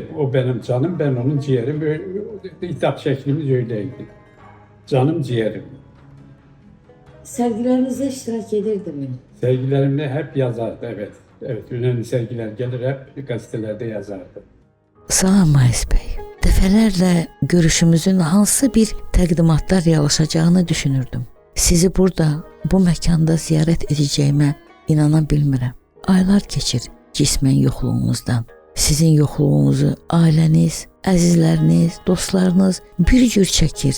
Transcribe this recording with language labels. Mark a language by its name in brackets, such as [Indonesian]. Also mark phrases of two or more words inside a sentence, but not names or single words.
[Turkish] O benim canım, ben onun ciğerim. Böyle, hitap şeklimiz öyleydi. Canım ciğerim. sergilerinizde iştirak edirdi mi? Sergilerimde hep yazardı, evet. Evet, önemli sergiler gelir hep gazetelerde yazardı. [Azerbaijani] Salam Mayıs Bey. Dəfələrlə görüşümüzün hansı bir təqdimatlar reallaşacağını düşünürdüm. Sizi burada, bu məkanda ziyarət edəcəyimə inana bilmirəm. Aylar keçir cismən yoxluğunuzdan. Sizin yoxluğunuzu ailəniz, əzizləriniz, dostlarınız bir cür çəkir.